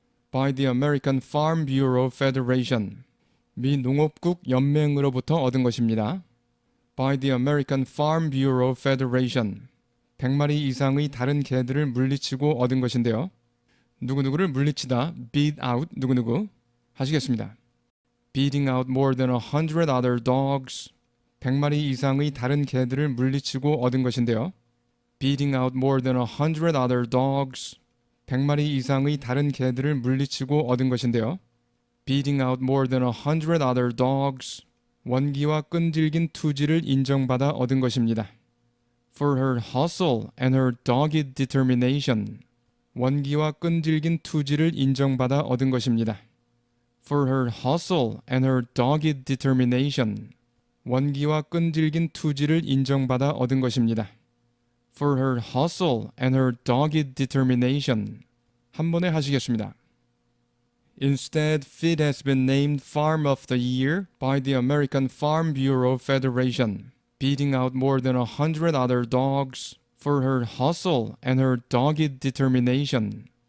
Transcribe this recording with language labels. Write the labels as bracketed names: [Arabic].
[English] By the American Farm Bureau Federation. [Korean] 미 농업국 연맹으로부터 얻은 것입니다. [English] By the American Farm Bureau Federation. [Korean] 100마리 이상의 다른 개들을 물리치고 얻은 것인데요. 누구누구를 물리치다, [English] beat out [Korean] 누구누구 하시겠습니다. [English] Beating out more than 100 other dogs. [Korean] 100마리 이상의 다른 개들을 물리치고 얻은 것인데요. [English] Beating out more than 100 other dogs. [Korean] 100마리 이상의 다른 개들을 물리치고 얻은 것인데요. [English] Beating out more than 100 other dogs. [Korean] 원기와 끈질긴 투지를 인정받아 얻은 것입니다. [English] For her hustle and her dogged determination. [Korean] 원기와 끈질긴 투지를 인정받아 얻은 것입니다. [English] For her hustle and her dogged determination. [Korean] 원기와 끈질긴 투지를 인정받아 얻은 것입니다. [English] For her hustle and her dogged determination. [Korean] 한 번에 하시겠습니다. [English] Instead, Fit has been named Farm of the Year by the American Farm Bureau Federation, beating out more than 100 other dogs for her hustle and her dogged determination.